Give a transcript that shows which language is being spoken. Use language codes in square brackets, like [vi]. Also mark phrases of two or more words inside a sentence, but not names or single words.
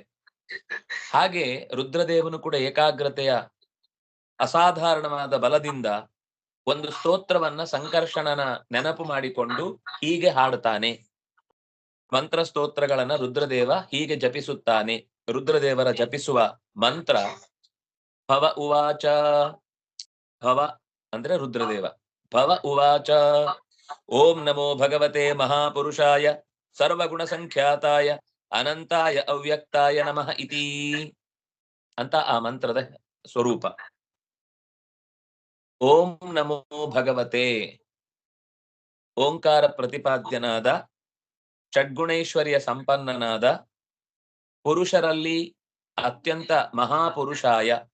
[kn] ಹಾಗೆ ರುದ್ರದೇವನು ಕೂಡ ಏಕಾಗ್ರತೆಯ ಅಸಾಧಾರಣವಾದ ಬಲದಿಂದ ಒಂದು ಸ್ತೋತ್ರವನ್ನ ಸಂಕರ್ಷಣನ ನೆನಪು ಮಾಡಿಕೊಂಡು ಹೀಗೆ ಹಾಡುತ್ತಾನೆ. ಮಂತ್ರ ಸ್ತೋತ್ರಗಳನ್ನ ರುದ್ರದೇವ ಹೀಗೆ ಜಪಿಸುತ್ತಾನೆ. ರುದ್ರದೇವರ ಜಪಿಸುವ ಮಂತ್ರ [sa] ಭವ ಉವಾಚ. [kn] ಭವ ಅಂದ್ರೆ ರುದ್ರದೇವ. [sa] ಭವ ಉವಾಚ ಓಂ ನಮೋ ಭಗವತೆ ಮಹಾಪುರುಷಾಯ ಸರ್ವಗುಣ ಸಂಖ್ಯಾತಾಯ ಅನಂತಾಯ ಅವ್ಯಕ್ತಾಯ ನಮಃ ಇತಿ [kn] ಅಂತ ಆ ಮಂತ್ರದ ಸ್ವರೂಪ. [sa] ಓಂ ನಮೋ ಭಗವತೆ, [kn] ಓಂಕಾರ ಪ್ರತಿಪಾದ್ಯನಾದ ಷಡ್ಗುಣೈಶ್ವರ್ಯ ಸಂಪನ್ನನಾದ ಪುರುಷರಲ್ಲಿ ಅತ್ಯಂತ ಮಹಾಪುರುಷಾಯ.